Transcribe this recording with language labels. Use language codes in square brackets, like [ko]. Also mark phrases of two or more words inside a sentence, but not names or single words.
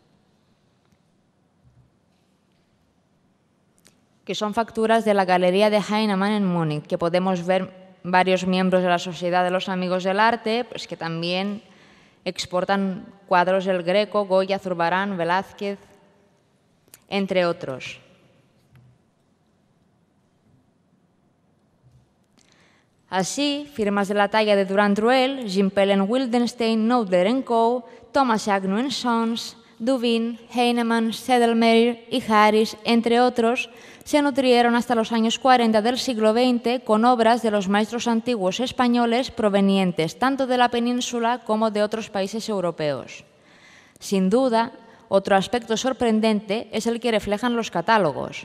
[es] que son facturas de la Galería de Heinemann en Múnich, que podemos ver varios miembros de la Sociedad de los Amigos del Arte, pues que también exportan cuadros del Greco, Goya, Zurbarán, Velázquez, entre otros. Así, firmas de la talla de Durand-Ruel, Gimpel & Wildenstein, Noodler & Co., Thomas Agnew & Sons, Duveen, Heinemann, Sedlmayr y Harris, entre otros, se nutrieron hasta los años 40 del siglo XX con obras de los maestros antiguos españoles provenientes tanto de la península como de otros países europeos. Sin duda, otro aspecto sorprendente es el que reflejan los catálogos.